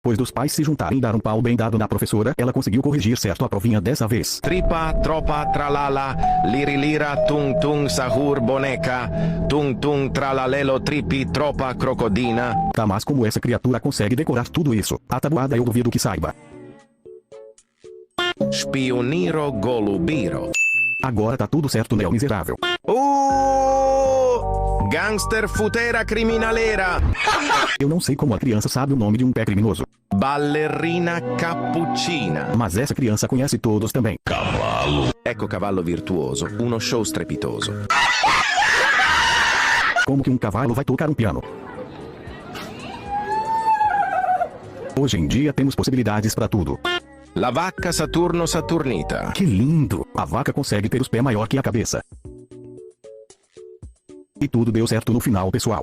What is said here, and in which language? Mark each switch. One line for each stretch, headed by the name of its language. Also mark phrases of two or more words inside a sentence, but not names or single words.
Portuguese: Depois dos pais se juntarem e dar um pau bem dado na professora, ela conseguiu corrigir certo a provinha dessa vez. Tripa, tropa, tralala, lirilira, tung tung, sahur, boneca, tung tung, tralalelo, tripi, tropa, crocodina. Tá, mas como essa criatura consegue decorar tudo isso? A tabuada eu duvido que saiba. Spioniro, golubiro. Agora tá tudo certo, né, miserável? Gangster, futera, criminalera. Eu não sei como a criança sabe o nome de um pé criminoso. Ballerina cappuccina. Mas essa criança conhece todos também. Cavallo.
Italian: Ecco cavallo virtuoso, uno show strepitoso.
Portuguese: Como que um cavalo vai tocar um piano? Hoje em dia temos possibilidades para tudo. La vacca Saturno Saturnita. Que lindo! A vaca consegue ter os pés maior que a cabeça. E tudo deu certo no final, pessoal.